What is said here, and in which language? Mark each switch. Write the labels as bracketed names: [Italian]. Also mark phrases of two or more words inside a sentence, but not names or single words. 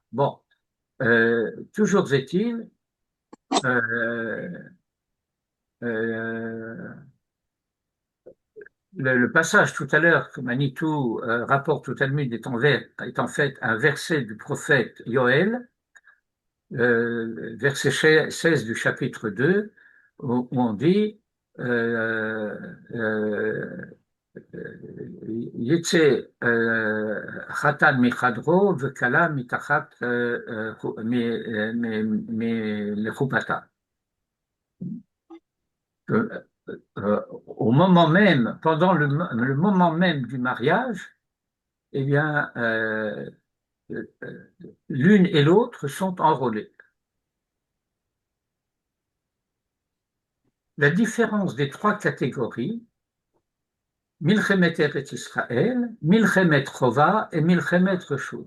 [French] Bon, toujours est-il, euh, euh, le passage tout à l'heure que Manitou rapporte au Talmud est en fait un verset du prophète Yoël, verset 16 du chapitre 2, où on dit [Hebrew] יצא חתן מחדרו וכלה מתחת לחופתה. [French] Au moment même, pendant le moment même du mariage, eh bien, l'une et l'autre sont enrôlées. La différence des trois catégories, [Hebrew] מלחמת ארץ ישראל, מלחמת חובה et מלחמת רשות.